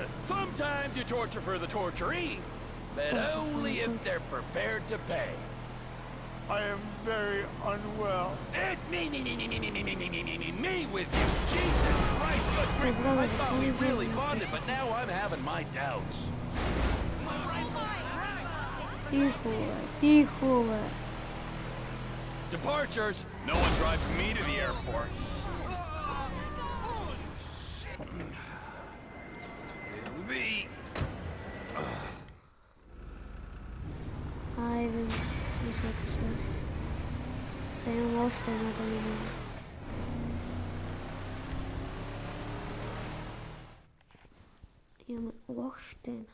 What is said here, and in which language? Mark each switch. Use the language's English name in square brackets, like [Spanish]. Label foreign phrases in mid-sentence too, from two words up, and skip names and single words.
[English] Sometimes you torture for the torturee, but only if they're prepared to pay. I am very unwell. It's me with you. Jesus Christ, good grief. I thought we really bonded, but now I'm having my doubts. [Bulgarian] Тихо, бе. Тихо, бе. [English] Departures. No one drives me to the airport. It'll be... [Bulgarian] Айде, мисля, че сме. Сега имам още една да минем. Имаме още една.